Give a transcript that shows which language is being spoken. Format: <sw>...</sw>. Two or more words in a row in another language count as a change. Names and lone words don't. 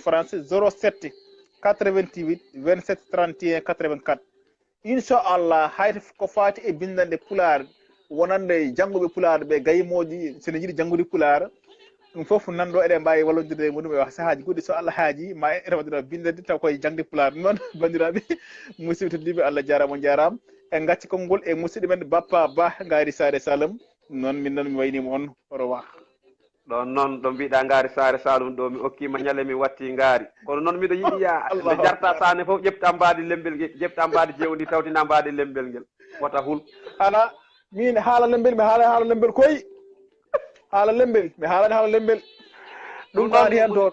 <ff>français 07 88 27 31 84 inchallah hayto ko fati e bindande pulaar wonande janggoɓe pulaar ɓe gaymoji sene jiiɗi janggude pulaar ɗum foof nanɗo eɗen mbawi wallodirde e muɗum e saahaji goɗɗi so Allah haaji ma en rewaɗino bindande taw koye jangde pulaar noon bandiraɓe musidɓe tedduɓe Allah jarama on jarama en gacci konngol e musidɗo men Bappa Ba ngaari Saare Saloum noon min noon mi waynima on</ff> <fr>au revoir</fr> <ff>ɗon noon ɗo mbiɗa ngaari Saare Saloum ɗo mi okkima ñale mi watti ngaari kono noon mbiɗo yiɗi ya nde jarta sane foof ƴefta mbaadi lembel ngel ƴefta mbaadi jewndi tawtina mbaadi lembel ngel wota hul ana min haala lembel mi haala haala lembel koyi haala lembel mi haalani haala lembel ɗum ɗaɗi hen toon</ff>